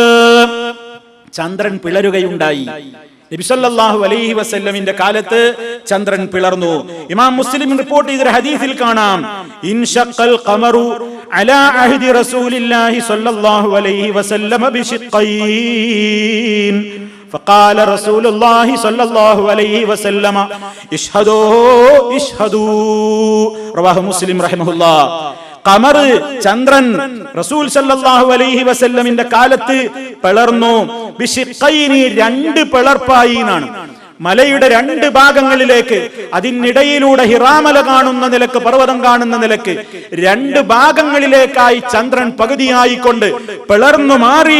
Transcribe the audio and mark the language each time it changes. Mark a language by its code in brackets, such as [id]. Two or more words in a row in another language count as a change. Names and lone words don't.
[ml] ചന്ദ്രൻ പിളരുകയുണ്ടായി. നബി [ar] صلى الله عليه وسلم [ml] കാലത്ത് ചന്ദ്രൻ പിളർന്നു. ഇമാം മുസ്ലിം റിപ്പോർട്ട് ചെയ്ത ഹദീസിൽ കാണാം, [ar] انشق القمر على عهد رسول الله صلى الله عليه وسلم بشقين فقال رسول الله صلى الله عليه وسلم اشهدوا رواه مسلم رحمه الله. [ml] ഖമർ, ചന്ദ്രൻ റസൂൽ [ar] صلى الله عليه وسلم [ml] കാലത്ത് പിളർന്നു. ബിശിഖൈനി, രണ്ട് പിളർപ്പായി എന്നാണ്. മലയുടെ രണ്ട് ഭാഗങ്ങളിലേക്ക്, അതിനിടയിലൂടെ ഹിറാമല കാണുന്ന നിലക്ക്, പർവ്വതം കാണുന്ന നിലക്ക് രണ്ട് ഭാഗങ്ങളിലേക്കായി ചന്ദ്രൻ പകുതിയായിക്കൊണ്ട് പിളർന്നു മാറി.